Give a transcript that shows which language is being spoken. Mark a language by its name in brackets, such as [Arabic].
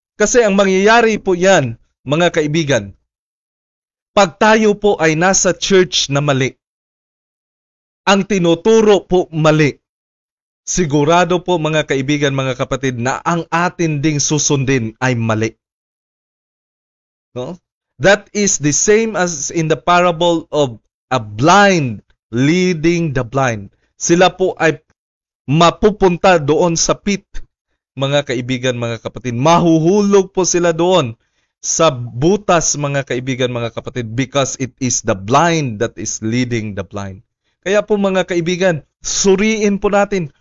[Filipino] Kasi ang mangyayari po yan, mga kaibigan, pag tayo po ay nasa church na mali, ang tinuturo po mali, sigurado po, mga kaibigan, mga kapatid, na ang atin ding susundin ay mali. No? [English] That is the same as in the parable of a blind leading the blind. [Filipino] Sila po ay mapupunta doon sa pit, mga kaibigan, mga kapatid. Mahuhulog po sila doon sa butas, mga kaibigan, mga kapatid, [English] because it is the blind [Filipino] that is leading the blind. Kaya po, mga kaibigan, suriin po natin,